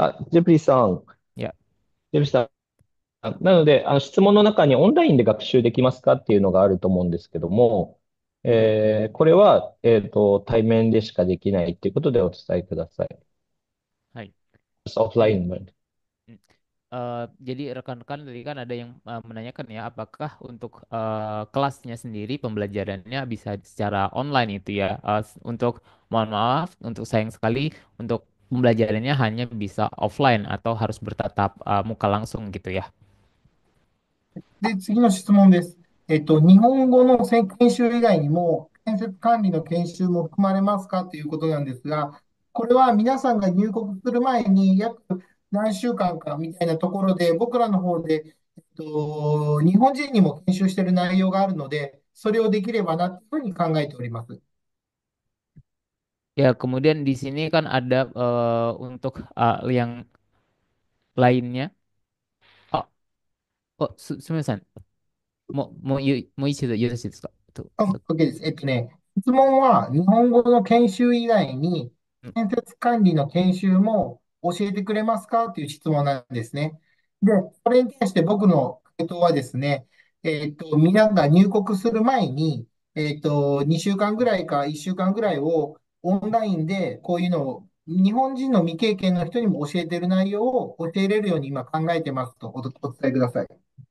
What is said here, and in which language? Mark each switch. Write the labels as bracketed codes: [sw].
[ja] ジェプリーさん、 Ya, ジェプリーさん、なので、質問の中にオンラインで学習できますかっていうのがあると思うんですけども、これは、対面でしかできないっていうことでお伝えください。 hai. オフラインも。 Hmm. [id] Jadi rekan-rekan tadi kan ada yang menanyakan ya, apakah untuk kelasnya sendiri pembelajarannya bisa secara online itu ya? Untuk mohon maaf, untuk sayang sekali untuk pembelajarannya hanya bisa offline atau harus bertatap muka langsung gitu ya. [ja] で、次の質問です。日本語の研修以外にも、建設管理の研修も含まれますかということなんですが、これは皆さんが入国する前に約何週間かみたいなところで、僕らの方で、日本人にも研修している内容があるので、それをできればなというふうに考えております。 [id] Ya, kemudian di sini kan ada untuk yang lainnya. [ja] Oh, oh, すみません。もう一度よろしいですか？ OK です。質問は日本語の研修以外に、うん。建設管理の研修も教えてくれますかという質問なんですね。で、それに対して僕の回答はですね、皆が入国する前に、2週間ぐらいか1週間ぐらいをオンラインでこういうのを日本人の未経験の人にも教えている内容を教えれるように今考えてますとお伝えください。